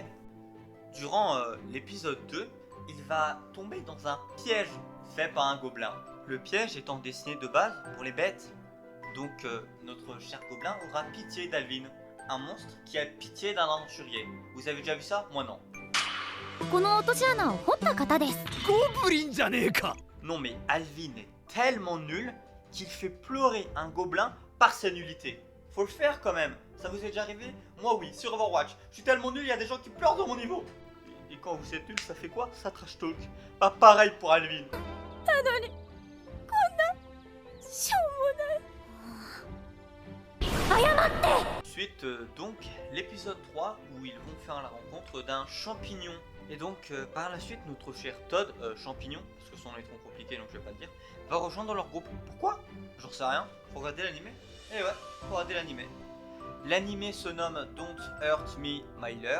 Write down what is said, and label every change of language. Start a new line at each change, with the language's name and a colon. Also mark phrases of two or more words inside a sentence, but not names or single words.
French: Durant l'épisode 2, il va tomber dans un piège fait par un gobelin. Le piège étant destiné de base pour les bêtes. Donc notre cher gobelin aura pitié d'Alvin. Un monstre qui a pitié d'un aventurier. Vous avez déjà vu ça? Moi non.
Japanese: この落とし穴を掘った方です。ゴブリンじゃねえか
French: Non mais Alvin est tellement nul qu'il fait pleurer un gobelin par sa nullité. Faut le faire quand même. Ça vous est déjà arrivé? Moi oui, sur Overwatch. Je suis tellement nul, il y a des gens qui pleurent dans mon niveau. Et quand vous êtes nul, ça fait quoi? Ça
English: trash talk.
French: Pas pareil pour Alvin.
Japanese: しょうもない。謝って。
French: Ensuite, donc, l'épisode 3 où ils vont faire la rencontre d'un champignon. Et donc, par la suite, notre cher Todd, champignon, parce que son nom est trop compliqué donc je vais pas le dire, va rejoindre leur groupe. Pourquoi? J'en sais rien. Faut regarder l'animé. Eh ouais, faut regarder l'animé. L'animé se nomme Don't Hurt Me Myler.